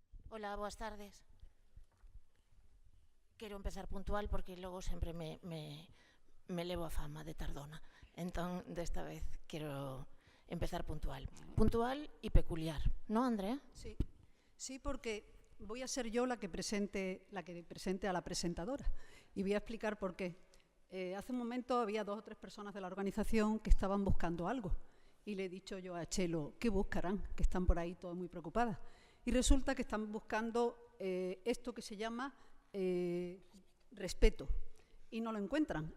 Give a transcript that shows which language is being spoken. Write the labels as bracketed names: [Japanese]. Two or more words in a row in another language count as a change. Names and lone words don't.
[Galician] Hola, boas tardes. Quero empezar puntual porque logo sempre me levo a fama de tardona. Entón, desta vez, quero empezar puntual. [Spanish] Puntual y peculiar, ¿no, Andrea? Sí, sí, porque voy a ser yo la que presente a la presentadora y voy a explicar por qué. Hace un momento había 2 o 3 personas de la organización que estaban buscando algo y le he dicho yo a Chelo, ¿qué buscarán? Que están por ahí todas muy preocupadas. Y resulta que están buscando esto que se llama respeto y no lo encuentran.